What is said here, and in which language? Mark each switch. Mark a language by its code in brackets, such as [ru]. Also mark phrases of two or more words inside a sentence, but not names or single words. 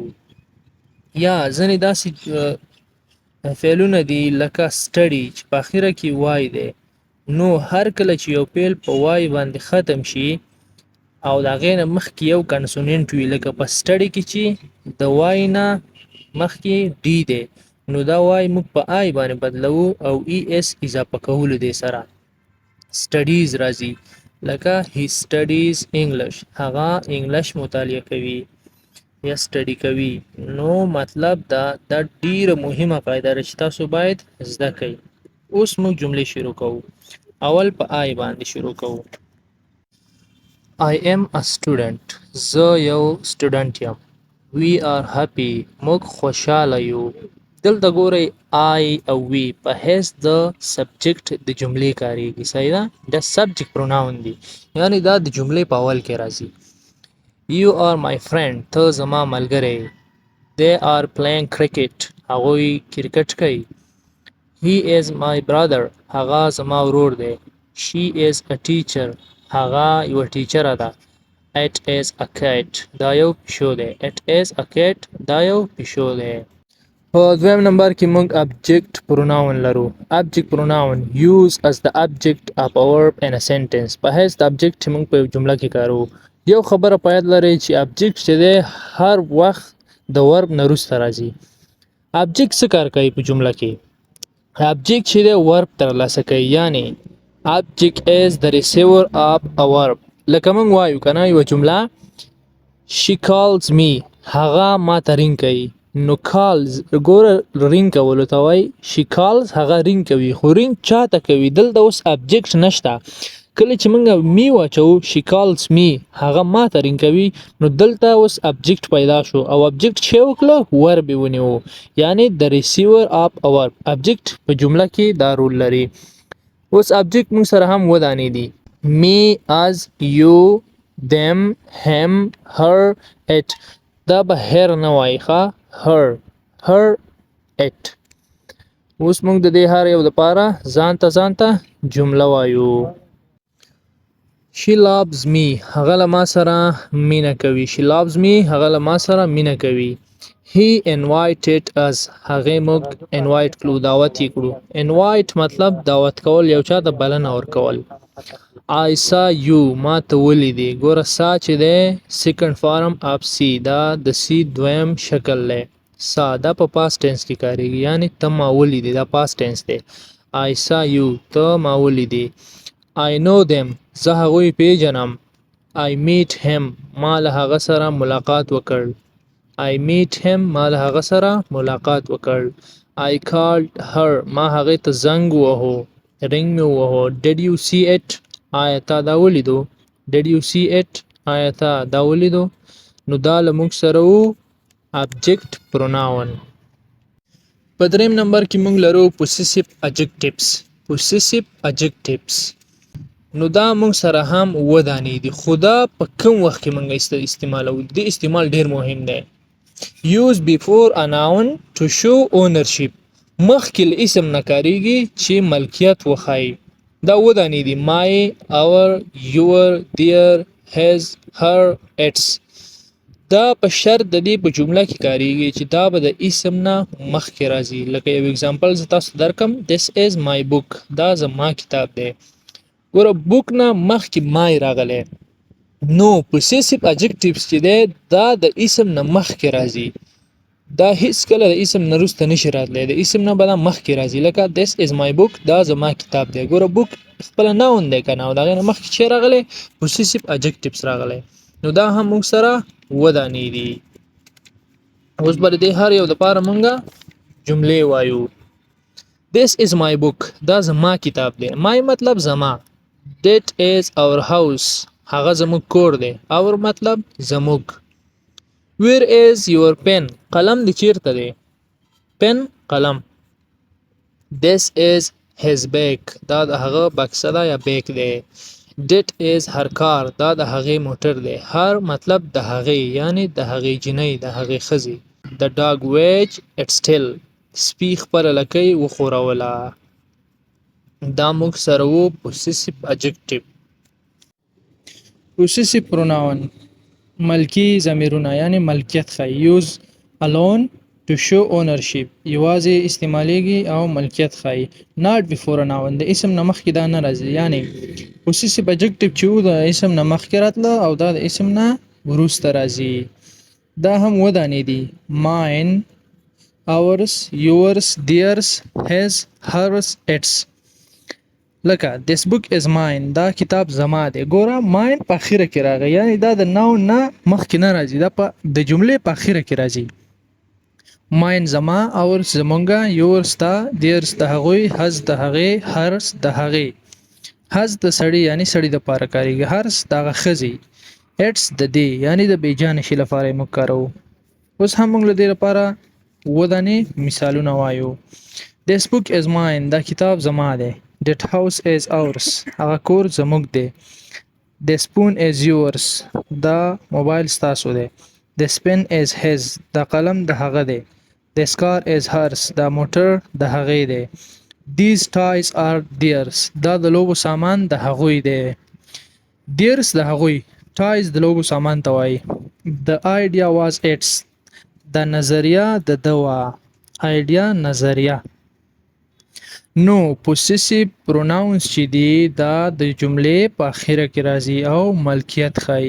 [ps] یا ځینې داسې فعلونه دي لکه study چې په اخیره کې وای دی، نو هر کله چې یو فعل په وای باندې ختم شي او د هغې نه مخکې یو کنسوننټ وي لکه په study کې چې د وای نه مخکې ډي دی، نو دا وای موږ په آی باندې بدلوو او اس اضافه کولو دې سره studies راځي. لکه [en] he studies English [ps] هغه انګلیش مطالعه کوي یا study کوي. نو مطلب دا ډیره مهمه قاعده ده چې تاسو باید زده کړئ. اوس موږ جملې شروع کوو. اول په آی باندې شروع کوو. [en] I am a student [ps] زه یو سټوډنټ یم. [en] We are happy [ps] موږ خوشحاله یو. دلته ګورئ I او we په حیث د سبجیکټ د جملې کاریږي، صحیح ده؟ دا سبجیکټ پروناون دی یعنی دا د جملې په اول کې راځي. [en] You are my friend [ps] ته زما ملګری. [en] They are playing cricket [ps] هغوی کرکټ کوي. [en] He is my brother [ps] هغه زما ورور دی. [en] She is a teacher [ps] هغه یوه ټیچره ده. [en] It is a cat [ps] دا یو پیشو دی. [en] It is a cat [ps] دا یو پیشو دی. په دویم نمبر کې موږ [en] object pronoun [ps] لرو. [en] object pronoun use as the object of a verb in a sentence [ps] په حیث د object چې موږ په یو جمله کې کاروو. یو خبره په یاد لرئ چې object چې دی هر وخت د verb نه وروسته راځي. object څه کار کوي په جمله کې؟ object چې دی verb ترلاسه کوي، یعنی [en] object is the receiver of a verb. [ps] لکه موږ وایو که نه یوه جمله [en] she calls me [ps] هغه ما ته رینګ کوي، نو calls ګوره رینګ کولو ته وایي [en] she calls [ps] هغه رینګ کوي، خو رینګ چا ته کوي؟ دلته اوس object نشته. کله چې موږ می واچوو [en] she calls me [ps] هغه ما ته رینګ کوي، نو دلته اوس object پیدا شو او object چې وکړه verb یې ونیو، یعنی [en] the receiver of a verb. [ps] object په جمله کې دا رول لري. اوس object موږ سره هم ودانې دي [en] me us you them him her it. [ps] دا به her نه وایي ښه her it. اوس موږ د دې هر یو لپاره ځان ته جمله وایو. [en] She loves me. [ps] هغه له ما سره مینه کوي. [en] She loves me. [ps] هغه له ما سره مینه کوي. [en] He invited us. [ps] هغه موږ invite کړو، دعوت یې کړو. Invite مطلب دعوت کول، یو چا ته بلنه ورکول. [en] I saw you. [ps] ما ته ولیدې. ګوره سا چې دی [en] second form of see، [ps] دا د see دویم شکل دی. سا دا په [en] past tense [ps] کې کاریږي، یعنی ته ما ولیدې، دا [en] past tense [ps] دی. [en] I saw you. [ps] ته ما ولیدې. [en] I know them. [ps] زه هغوی پیژنم. [en] I meet him. [ps] ما له هغه سره ملاقات وکړ. [en] I meet him. [ps] ما له هغه سره ملاقات وکړ. [en] I called her. [ps] ما هغې ته زنګ ووهو، رنګ مې ووهو. [en] Did you see it? [ps] آیا تا دا ولیدو؟ [en] Did you see it? [ps] آیا تا دا ولیدو؟ نو دا له موږ سره وو [en] object pronoun. [ps] په دریم نمبر کې موږ لرو [en] possessive adjectives. possessive adjectives [ps] نو دا موږ سره هم ودانې دي، خو دا په کوم وخت کې موږ استعمالوو؟ د استعمال ډیر مهم دی. [en] use before a noun to show ownership. [ps] مخکې له اسم نه کاریږي چې ملکیت وښایي. دا ودانې دي [en] my، our، your، their، his، her، its. [ps] دا په شرط د دې په جمله کې کاریږي چې دا به د اسم نه مخکې راځي. لکه یو اگزامپل زه تاسو درکم، [en] this is my book. [ps] دا زما کتاب دی. ګوره بوک نه مخکې مای راغلی. نو [en] possessive adjectives [ps] چې دی دا د اسم نه مخکې راځي. دا هیڅ کله د اسم نه وروسته نشي راتلی، د اسم نه به دا مخکې راځي. [en] لکه this is my book. [ps] دا زما کتاب دی. ګوره بوک خپله ناون دی که نه، او د هغې نه مخکې چې راغلی [en] possessive adjectives [ps] راغلی. نو دا هم موږ سره ودانې دي. اوس به د دې هر یو دپاره موږ جملې وایو. [en] this is my book. [ps] دا زما کتاب دی. my مطلب زما. [en] that is our house. [ps] هغه زموږ کور دی. our مطلب زموږ. [en] where is your pen. [ps] قلم دی چیرته دی؟ pen قلم. [en] this is his bag. [ps] دا د هغه بکسه ده یا بیگ دی. [en] that is her car. [ps] دا د هغې موټر دی. her مطلب د هغې، یعنی د هغې جنۍ، د هغې ښځې. [en] the dog wagged its tail. [ps] سپي خپله لکۍ وښوروله. دا موږ سره وو [en] possessive adjective. possessive pronoun [ps] ملکی ضمیرونه، یعنی ملکیت ښایي. [en] use alone to show ownership. [ps] یوازې استعمالیږي او ملکیت ښایي. [en] not before a noun. [ps] د اسم نه مخکې دا نه راځي. یعنی [en] possessive adjective [ps] چې و د اسم نه مخکې راتله او دا د اسم نه وروسته راځي. دا هم ودانې دي. [en] mine، ours، yours، theirs، his، hers، its. لکه this book is mine. [ps] دا کتاب زما دی. ګوره mine په اخره کې راغی، یعنی دا د ناون نه مخکې نه راځي، دا په د جملې په اخره کې راځي. mine زما، ours زمونږه، yours تا، theirs د هغوی، his د هغې، hers د هغې. his د سړي یعنی سړي دپاره کاریږي. hers د هغه ښځې. its د دې یعنی د بیجانه شي لپاره یې موږ کاروو. اوس هم موږ له دې لپاره ودانې مثالونه وایو. [en] this book is mine. [ps] دا کتاب زما دی. [en] that house is ours. [ps] هغه کور زموږ دی. [en] the spoon is yours. [ps] دا موبایل ستاسو دی. [en] the pen is his. [ps] دا قلم د هغه دی. [en] this car is hers. [ps] دا موټر د هغې دی. [en] these toys are theirs. [ps] دا د لوبو سامان د هغوی دی. theirs د هغوی. toys د لوبو سامان ته وایي. [en] the idea was its. [ps] دا نظریه د ده وه. idea نظریه. نو [en] possessive pronouns [ps] چې دي دا د جملې په اخره کې راځي او ملکیت ښایي.